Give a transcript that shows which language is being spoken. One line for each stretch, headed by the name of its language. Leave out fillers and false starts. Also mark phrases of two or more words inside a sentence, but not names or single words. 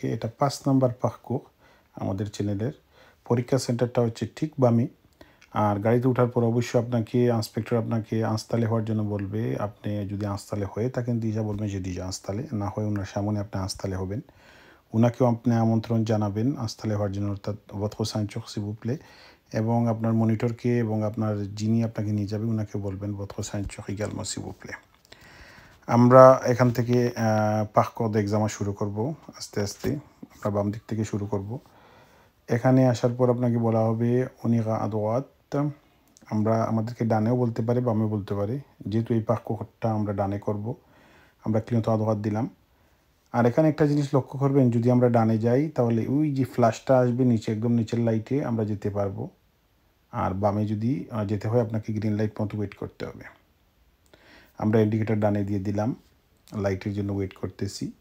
Bangla: এটা 5 নাম্বার parcours আমাদের চ্যানেলের। পরীক্ষা সেন্টারটা হচ্ছে ঠিক বামে। আর গাড়িতে ওঠার পর অবশ্যই আপনাকে ইন্সপেক্টর আপনাকে আস্তালে হওয়ার জন্য বলবে। আপনি যদি আস্তালে হয়ে থাকেন দিজা বলবেন যে
French: déjà installé,
Bangla: না হয় ওনার সামনে আপনি আস্তালে হবেন। উনাকেও আপনি আমন্ত্রণ জানাবেন আস্তালে হওয়ার জন্য, অর্থাৎ
French: votre ceinture s'il vous plaît,
Bangla: এবং আপনার মনিটরকে এবং আপনার যিনি আপনাকে নিয়ে যাবে উনাকে বলবেন
French: votre ceinture également s'il vous plaît।
Bangla: আমরা এখান থেকে
French: parcours d'examen
Bangla: শুরু করব আস্তে আস্তে। আমরা বাম দিক থেকে শুরু করব। এখানে আসার পর আপনাকে বলা হবে
French: on ira à droite।
Bangla: আমরা আমাদেরকে ডানেও বলতে পারে বামেও বলতে পারে, যেহেতু এই parcoursটা আমরা ডানে করব আমরা
French: clignotant à droite
Bangla: দিলাম। আর এখানে একটা জিনিস লক্ষ্য করবেন, যদি আমরা ডানে যাই তাহলে ওই যে ফ্ল্যাশটা আসবে নিচে, একদম নিচের লাইটে আমরা যেতে পারবো। আর বামে যদি যেতে হয় আপনাকে
English: green light
Bangla: পর্যন্ত ওয়েট করতে হবে। আমরা ইন্ডিকেটর ডানে দিয়ে দিলাম, লাইটের জন্য ওয়েট করতেছি।